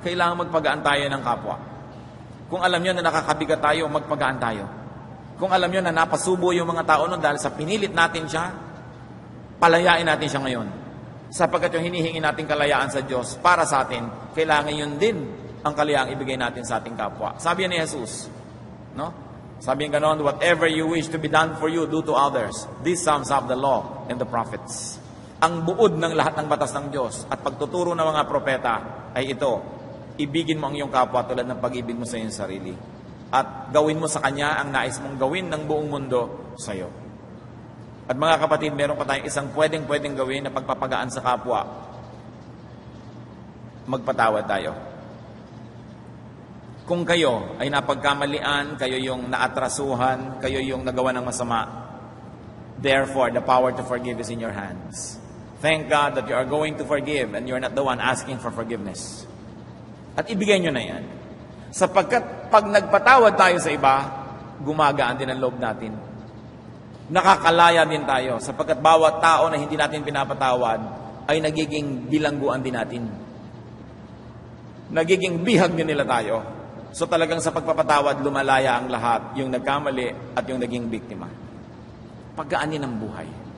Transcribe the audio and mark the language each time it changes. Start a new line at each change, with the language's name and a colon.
Filipino: Kailangan magpagaan tayo ng kapwa. Kung alam nyo na nakakabigat tayo, magpagaan tayo. Kung alam nyo na napasubo yung mga tao nun dahil sa pinilit natin siya, palayain natin siya ngayon. Sapagkat yung hinihingi natin kalayaan sa Diyos para sa atin, kailangan yun din ang kalayaang ibigay natin sa ating kapwa. Sabi ni Jesus, no? Sabi ng ganon,
English: whatever you wish to be done for you, do to others. This sums up the law and the prophets.
Filipino: Ang buod ng lahat ng batas ng Diyos at pagtuturo ng mga propeta ay ito, ibigin mo ang iyong kapwa tulad ng pag-ibig mo sa iyong sarili. At gawin mo sa Kanya ang nais mong gawin ng buong mundo sa iyo. At mga kapatid, meron pa tayong isang pwedeng gawin na pagpapagaan sa kapwa. Magpatawad tayo. Kung kayo ay napagkamalian, kayo yung naatrasuhan, kayo yung nagawa ng masama,
English: therefore, the power to forgive is in your hands. Thank God that you are going to forgive and you're not the one asking for forgiveness.
Filipino: At ibigay nyo na yan. Sapagkat pag nagpatawad tayo sa iba, gumagaan din ang loob natin. Nakakalaya din tayo. Sapagkat bawat tao na hindi natin pinapatawad ay nagiging bilangguan din natin. Nagiging bihag din nila tayo. So talagang sa pagpapatawad, lumalaya ang lahat, yung nagkamali at yung naging biktima. Pagkaanin ng buhay.